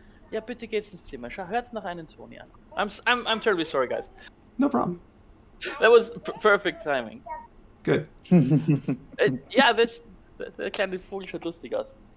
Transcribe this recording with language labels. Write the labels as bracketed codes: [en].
[de] Ja, bitte geht's ins Zimmer. Hört's noch einen Toni an. [en] I'm terribly sorry, guys. No problem. That was perfect timing. Good. [de] Ja, der kleine Vogel schaut lustig aus.